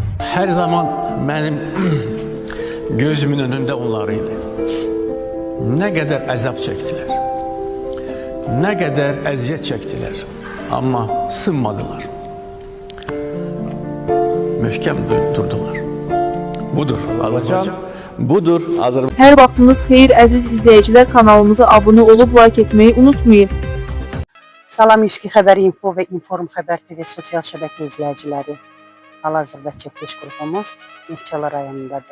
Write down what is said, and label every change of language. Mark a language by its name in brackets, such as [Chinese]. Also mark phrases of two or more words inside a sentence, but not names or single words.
[Turkish] Her zaman benim gözümün önünde onlarıydı. Ne kadar azap çektiler. Ne kadar eziyet çektiler. Ama sınmadılar. Mühkem durdular. [Azerbaijani] Budur Azərbaycan. Budur Azərbaycan. Hər vaxtınız xeyir əziz izləyicilər, kanalımıza abunə olub like etməyi unutmayın. Salam İlişki Xəbəri Info və Inform Xəbər TV sosial şəbəkə izləyiciləri. Hal-hazırda çəkiliş qrupumuz Neftçala rayonundadır.